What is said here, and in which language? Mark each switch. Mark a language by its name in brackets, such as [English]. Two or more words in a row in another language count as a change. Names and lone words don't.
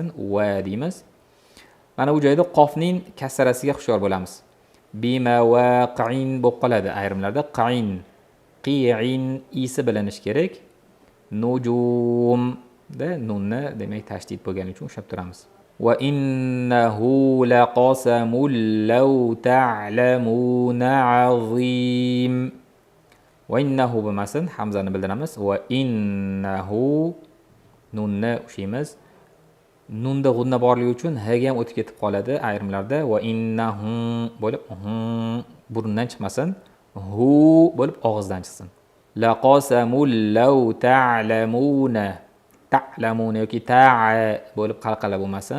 [Uzbek] Va deymiz. Mana bu joyda qofning kasrasiga hushyor bo'lamiz. Bimawaqi'in bo'lib qoladi ayrimlarda. Qa'in, qi'in isi bilinish kerak. Nujum da nunni demak tashdid bo'lgani uchun ushlab turamiz. [Arabic] وإنه لقسم لو تعلمون عظيم. وإنه [Uzbek] bo'lmasin, hamzani bildiramiz. Wa innahu nunni ushlaymiz. Nunda g'unna borligi uchun h ga ham o'tib ketib qoladi ayrimlarda. [Arabic] وإنه [Uzbek] bo'lib burundan chiqmasin, hu bo'lib og'izdan chiqsin. [Arabic] لقسم لو تعلمون. [Uzbek] ta'lamun yoki ta'a bo'lib qalqala bo'lmasin.